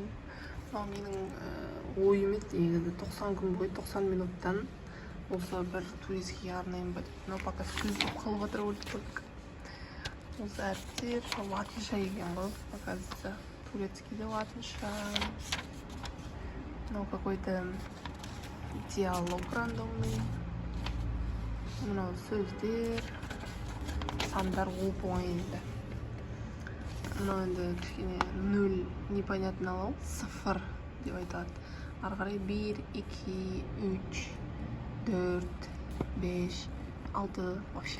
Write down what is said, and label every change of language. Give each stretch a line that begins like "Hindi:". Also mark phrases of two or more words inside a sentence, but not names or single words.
Kazakh: Менің ойым еді негізі 90 күн бойы 90 минуттан болса бір турецкийге арнайын ба деп.
Russian: Но пока
Kazakh: сөз болып қалып жатыр өліп. Осы әріптер латынша екен ғой, оказывается. Турецкийде латынша.
Russian: Ну, какой-то диалог рандомный.
Kazakh: Мынау сөздер, сандар оп-оңай енді. Мынау енді кішкене 0 непонятнылау, 0 деп айтады. Ары қарай 1, 2, 3, 4, 5, 6, вообще.